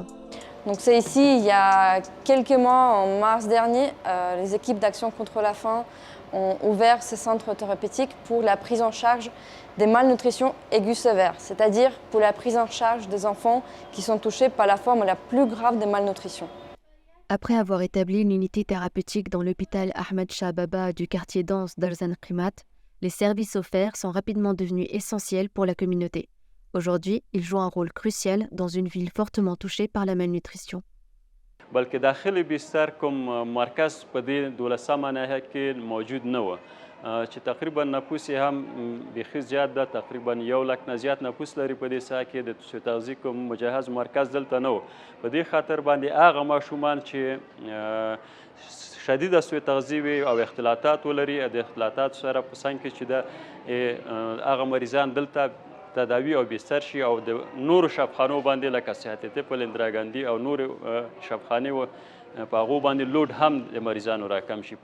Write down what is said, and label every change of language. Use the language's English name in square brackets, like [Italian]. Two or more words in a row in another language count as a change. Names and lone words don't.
[French] Donc c'est ici, il y a quelques mois, en mars dernier, les équipes d'Action contre la faim ont ouvert ces centres thérapeutiques pour la prise en charge des malnutritions aiguës sévères, c'est-à-dire pour la prise en charge des enfants qui sont touchés par la forme la plus grave de malnutrition. Après avoir établi une unité thérapeutique dans l'hôpital Ahmed Shah Baba du quartier dense d'Arzan Qimat, les services offerts sont rapidement devenus essentiels pour la communauté. Aujourd'hui, ils jouent un rôle crucial dans une ville fortement touchée par la malnutrition. [Pashto] بلکې داخلي بستر کوم مرکز په دې 12مه ناحیه کې موجود نه و چې تقریبا نفوس یې هم بیخي زیات ده، تقریبا 1 لک نه زیات نفوس لري په دې ساحه کې. د سوء تغذیې کوم مجهز مرکز دلته نه و. په دې خاطر باندې هغه ماشومان چې شدیده سوء تغذیې وي او اختلاطات ولري، د اختلاطاتو سره په څنګ کې چې ده هغه مریضان دلته تداوی او بستر شي او د نورو شفاخانو باندې لکه صحت طب اندرا ګاندي او نورو شفاخانې په هغو باندې لود هم د مریضانو راکم شي.